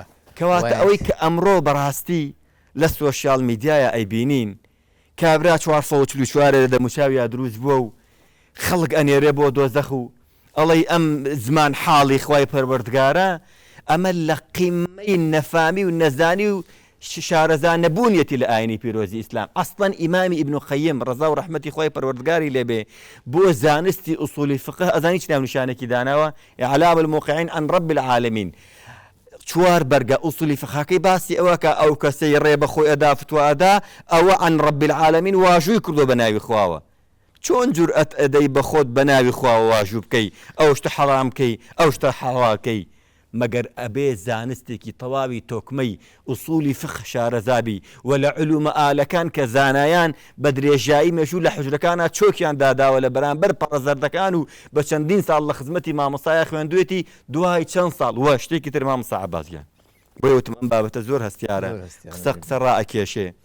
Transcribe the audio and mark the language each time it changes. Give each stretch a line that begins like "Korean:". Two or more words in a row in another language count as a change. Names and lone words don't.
Central Kurdish: کەواتە ئەوەی کە ئەمڕۆ بەڕاستی لە سۆشیال میدیایە ئەیبینین کابرا 444 لە دەموچاویا دروست بووە و خەڵک ئەنێرێ بۆ دۆزەخ و ئەڵێ ئەم زمان حاڵی خوای پەروەردگارە، ئەمە لە قیمەی نەفامی و نەزانی و شارەزان نەبوونیەتی لە ئاینی پیرۆزی ئیسلام. ئەسڵەن ئیمامی ئیبن قەیم ڕەزا و ڕەحمەتی خوای پەروەردگاری لێبێ بۆ زانستی ئوسولی فقه ئەزانی چ ناونیشانێکی داناوە؟
Arabic: ئیعلام الموقعین عن رب العالمین.
Central Kurdish: 4 بەرگە ئوسولی فقهەکەی باسی ئەوە کە ئەو کەسەی ڕێ بەخۆی ئەدا فتوا ئەدا ئەوە
Arabic: عن رب العالمین
Central Kurdish: واژووی کردو بە ناوی خواوە. چۆن جورئەت ئەدەی بە خۆت بە ناوی خواوە واژوو بکەی، ئەو شتە حەرامکەی، ئەو شتە حەڵالکەی، مەگەر ئەبێ زانستێکی تەواوی تۆکمەی ئوسولی فقه شارەزابی و لە علومە ئالەکان کە زانایان بە درێژایی مێژوو لە حوجرەکانە چۆکیان داداوە لە بەرامبەر پەڕەزەردەکان و بە چەندین ساڵ لە خزمەتی مامۆستایە خوێندوێتی دوای چەند ساڵ وە شتێکی تر مامۆستا عەباسیان بۆیە وتم ئەم بابەتە زۆر هەستیارە، قسە ڕائەکێشێ.